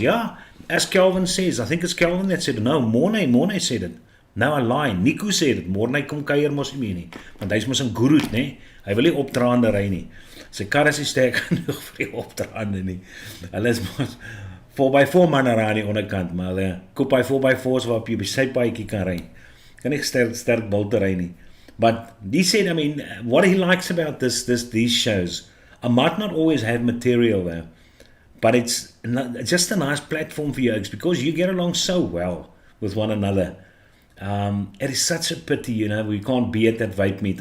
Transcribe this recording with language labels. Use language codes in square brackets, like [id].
[en] Ja, as Kelvin says, I think it's Kelvin that said, no, Mornay said it. No, I lie. Nico said it. [af] Mornay kom kuier mos nie meer nie. Want hy's mos 'n guru, né? Hy wil nie opdraande ry nie. Sy kar is nie sterk genoeg vir die opdraande nie. Hulle is mos 4x4 manne aan die onderkant, maar hulle koop hy 4x4's waarop jy op die sypaadjie kan ry. Kan nie sterk bulte ry nie. [en] But he said, I mean, what he likes about these shows, I might not always have material there, but it's just a nice platform for you, because you get along so well with one another. It is such a pity, you know, we can't be at that vape meet.